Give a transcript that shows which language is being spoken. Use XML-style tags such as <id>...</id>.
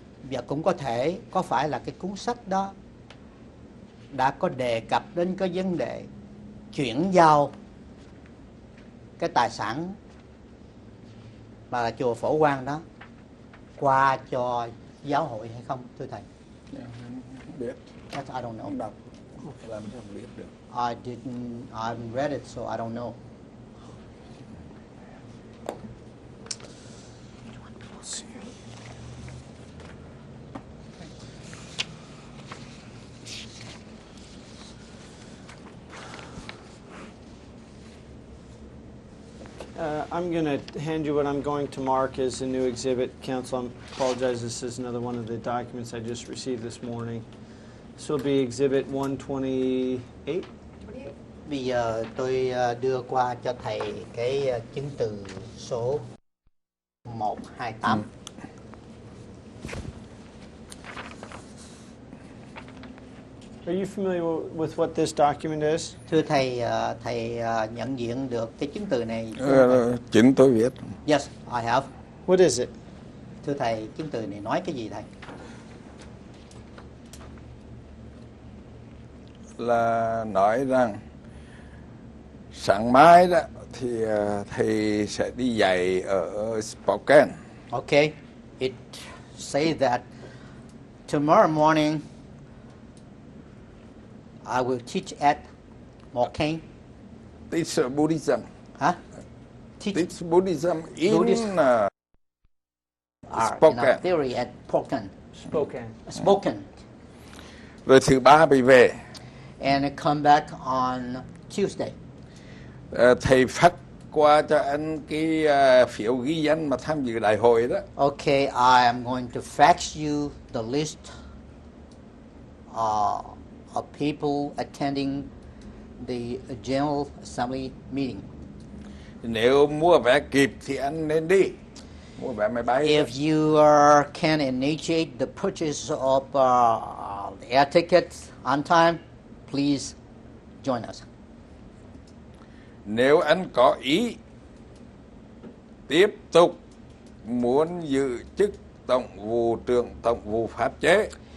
<vi>Và cũng có phải là cái cuốn sách đó đã có đề cập đến cái vấn đề chuyển giao cái tài sản mà là chùa Phổ Quang đó qua cho giáo hội hay không, thưa thầy? Không biết.</vi> <en>That's I don't know.</en> <vi>Không đọc, làm sao không biết được.</vi> <en>I haven't read it, so I don't know. I'm going to hand you what I'm going to mark as a new exhibit. Counsel, I apologize. This is another one of the documents I just received this morning. This will be Exhibit 128.</en> <vi>Bây giờ tôi đưa qua cho thầy cái chứng từ số 128.</vi> <en>Are you familiar with what this document is?</en> <vi>Thưa thầy, thầy nhận diện được cái chứng từ này? Chính tôi viết.</vi> <en>Yes, I have. What is it?</en> <vi>Thưa thầy, chứng từ này nói cái gì thầy? Là nói rằng sáng mai đó thì thầy sẽ đi dạy ở Spokane.</vi> <en>Okay, it say that tomorrow morning I will teach at Spokane. Teach Buddhism. Huh? Teach Buddhism in Buddhism. Spokane. Theory at Spokane. Spokane.</en> <vi>Rồi thứ ba bị về.</vi> <en>And I come back on Tuesday.</en> <vi>Thầy phát qua cho anh cái phiếu ghi danh mà tham dự đại hội đó.</vi> <en>Okay, I am going to fax you the list of people attending the General Assembly meeting.</en> <vi>Nếu mua vé kịp thì anh nên đi. Mua vé máy bay.</vi> <en>If you can initiate the purchase of the air tickets on time, please join us.</en> <vi>Nếu anh có ý tiếp tục muốn giữ chức Tổng vụ trưởng Tổng vụ Pháp chế,</vi>